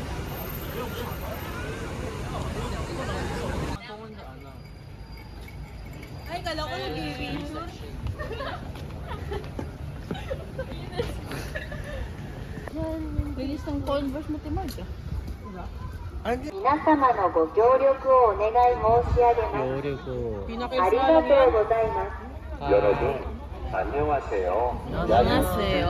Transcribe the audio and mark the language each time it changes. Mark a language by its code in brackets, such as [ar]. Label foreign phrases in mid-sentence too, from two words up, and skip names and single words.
[tl] Ay, kala ko nag-i-picture. Bilis ng Converse mo, Timard. Diba? [ja] 皆様のご協力をお願い申し上げます。 [tl] pinaka [ja] ありがとうございます。 [ko] 여러분 안녕하세요. 안녕하세요.